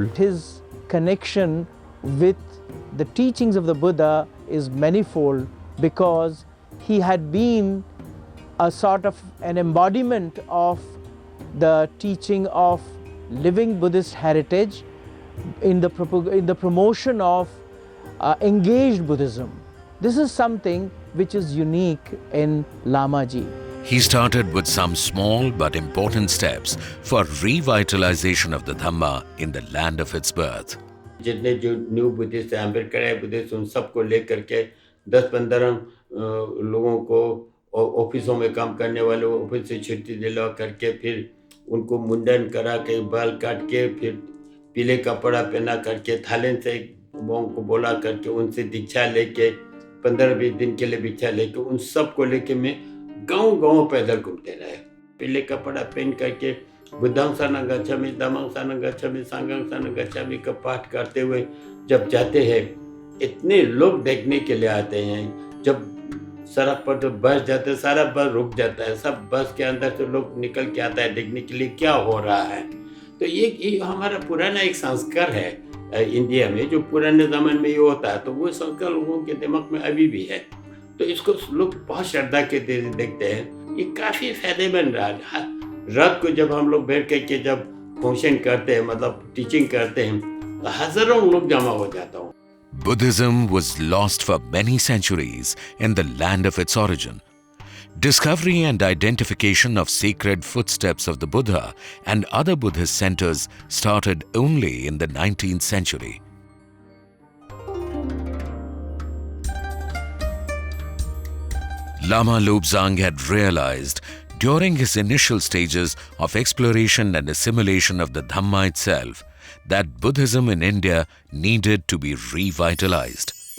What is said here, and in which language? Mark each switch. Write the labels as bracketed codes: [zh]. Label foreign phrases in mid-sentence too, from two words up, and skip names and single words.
[en] His connection with the teachings of the Buddha is manifold, because he had been a sort of an embodiment of the teaching of living Buddhist heritage in the promotion of engaged Buddhism. This is something which is unique in Lama Ji. He started with some small but important steps for revitalization of the Dhamma in the land of its birth. [hi] जितने जो [en] new Buddhist [hi] हैं, अम्बेडकर है बुद्धिस्ट, उन सबको लेकर के 10-15 लोगों को ऑफिसों में काम करने वाले ऑफिस से छुट्टी दिला करके, फिर उनको मुंडन करा के, बाल काट के, फिर पीले कपड़ा पहना करके, थाईलैंड से मोंग को बोला करके उनसे दीक्षा लेके 15-20 दिन के लिए दीक्षा लेके, उन सबको लेके मैं गांव-गांव पैदल घूमते रहे। पीले कपड़ा पहन करके [pi] बुद्धां शरणं गच्छामि, धम्मां शरणं गच्छामि, संघं शरणं गच्छामि [hi] का पाठ करते हुए जब जाते हैं, इतने लोग देखने के लिए आते हैं। जब सड़क पर तो बस जाते, सारा बस रुक जाता है, सब बस के अंदर से लोग निकल के आता है देखने के लिए क्या हो रहा है। तो ये हमारा पुराना एक संस्कार है इंडिया में जो पुराने ज़माने में ये होता है, तो वो संस्कार लोगों के दिमाग में अभी भी है। तो इसको लोग बहुत श्रद्धा के देखते हैं। ये काफ़ी फायदेमंद रहा। रात को जब हम लोग बैठ के जब फंक्शन करते हैं, मतलब टीचिंग करते हैं, तो हज़ारों लोग जमा हो जाता हूँ। [en] Buddhism was lost for many centuries in the land of its origin. Discovery and identification of sacred footsteps of the Buddha and other Buddhist centers started only in the 19th century. Lama Lobzang had realized during his initial stages of exploration and assimilation of the Dhamma itself that Buddhism in India needed to be revitalized.